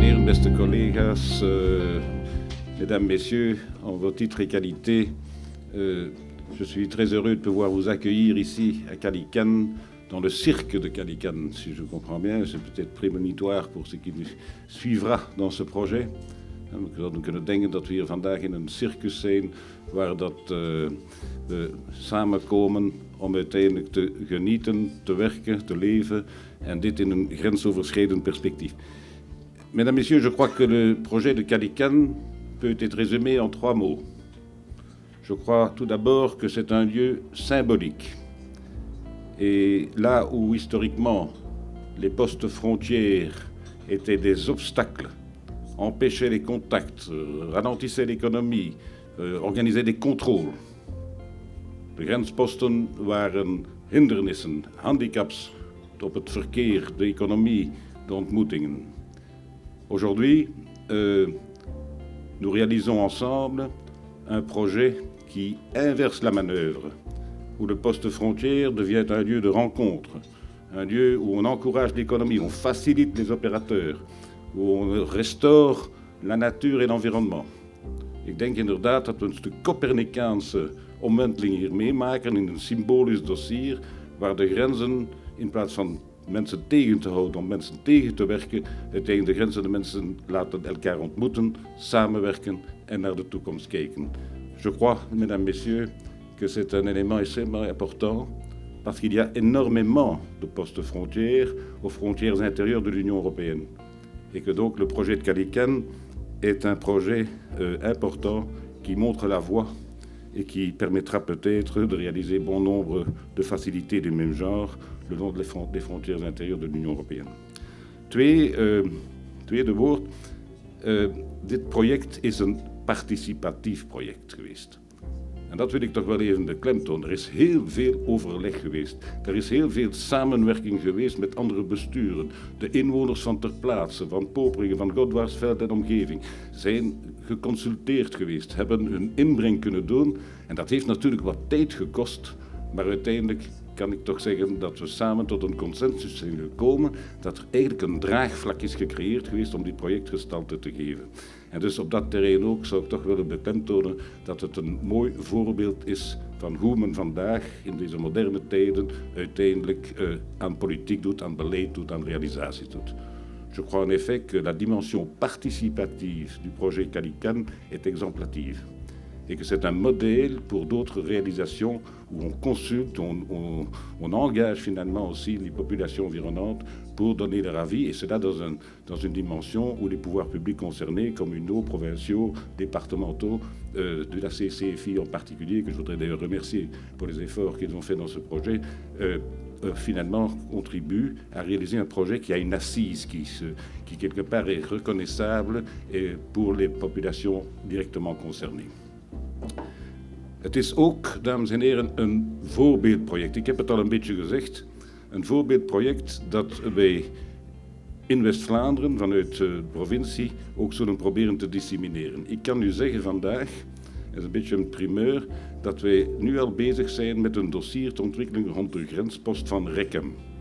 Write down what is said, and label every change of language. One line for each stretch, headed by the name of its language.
Dutch: beste collega's,
French: mesdames, messieurs, en vos titres et qualités, je suis très heureux de pouvoir vous accueillir ici à Calican, dans le cirque de Calican, si je comprends bien. C'est peut-être prémonitoire voor ce qui suivra dans ce projet.
Dutch: We kunnen denken dat we hier vandaag in een circus zijn, waar we samenkomen om uiteindelijk te genieten, te werken, te leven, en dit in een grensoverschrijdend perspectief.
French: Mesdames, Messieurs, je crois que le projet de Calican peut être résumé en 3 mots. Je crois tout d'abord que c'est un lieu symbolique. Et là où historiquement les postes frontières étaient des obstacles, empêchaient les contacts, ralentissaient l'économie, organisaient des contrôles.
Dutch: De grensposten waren hindernissen, handicaps op het verkeer, de economie, de ontmoetingen.
French: Aujourd'hui, nous réalisons ensemble un projet qui inverse la manœuvre, où le poste frontière devient un lieu de rencontre, un lieu où on encourage l'économie, on facilite les opérateurs, où on restaure la natuur en l'environnement.
Dutch: Ik denk inderdaad dat we een stuk Copernicaanse omwenteling hier meemaken in een symbolisch dossier, waar de grenzen, in plaats van mensen tegen te houden, om mensen tegen te werken, uiteindelijk de grenzen de mensen laten elkaar ontmoeten, samenwerken en naar de toekomst kijken.
French: Je crois, mesdames, messieurs, que c'est un élément extrêmement important parce qu'il y a énormément de postes frontières aux frontières intérieures de l'Union européenne. Et que donc le projet de Calican est un projet important qui montre la voie et qui permettra peut-être de réaliser bon nombre de facilités du même genre le long des frontières intérieures de l'Union européenne.
Dutch: Tweede woord, dit project is een participatief project geweest. En dat wil ik toch wel even beklemtonen. Er is heel veel overleg geweest. Er is heel veel samenwerking geweest met andere besturen. De inwoners van ter plaatse, van Poperingen, van Godwarsveld en omgeving, zijn geconsulteerd geweest, hebben hun inbreng kunnen doen. En dat heeft natuurlijk wat tijd gekost, maar uiteindelijk kan ik toch zeggen dat we samen tot een consensus zijn gekomen, dat er eigenlijk een draagvlak is gecreëerd geweest om dit project gestalte te geven. En dus op dat terrein ook zou ik toch willen beklemtonen dat het een mooi voorbeeld is van hoe men vandaag in deze moderne tijden uiteindelijk aan politiek doet, aan beleid doet, aan realisatie doet.
French: Je crois en effet que la dimension participative du projet Calican est exemplative. Et que c'est un modèle pour d'autres réalisations où on consulte, on engage finalement aussi les populations environnantes pour donner leur avis, et cela dans une dimension où les pouvoirs publics concernés, communaux, provinciaux, départementaux, de la CCFI en particulier, que je voudrais d'ailleurs remercier pour les efforts qu'ils ont fait dans ce projet, finalement contribuent à réaliser un projet qui a une assise, qui quelque part est reconnaissable pour les populations directement concernées.
Dutch: Het is ook, dames en heren, een voorbeeldproject. Ik heb het al een beetje gezegd. Een voorbeeldproject dat wij in West-Vlaanderen vanuit de provincie ook zullen proberen te dissemineren. Ik kan u zeggen vandaag, dat is een beetje een primeur, dat wij nu al bezig zijn met een dossier te ontwikkelen rond de grenspost van Rechem.